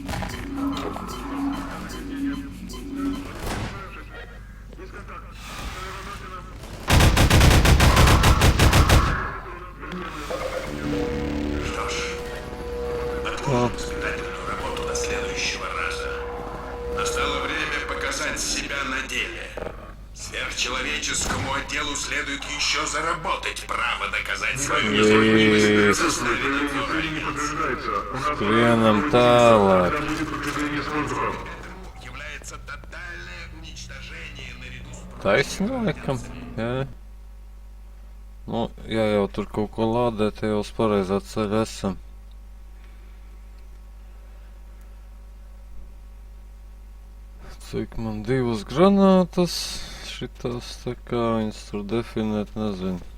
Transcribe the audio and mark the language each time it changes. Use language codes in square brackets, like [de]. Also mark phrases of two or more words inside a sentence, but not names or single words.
[ru] Что ж, отложим испытательную работу до следующего раза. Настало время показать себя на деле. Сверхчеловеческому отделу следует еще заработать право доказать свою незаменимость на составе надзора Альянса. [lv] Skrienam tālāk. [ru] Является тотальное уничтожение наряду с [lv] Taisni laikam, jā. Nu, ja jau tur kaut ko lādēt, jau uz pareizā ceļa esam. Cik man 2 granātas, šitās tā kā viņas tur definēt, nezinu.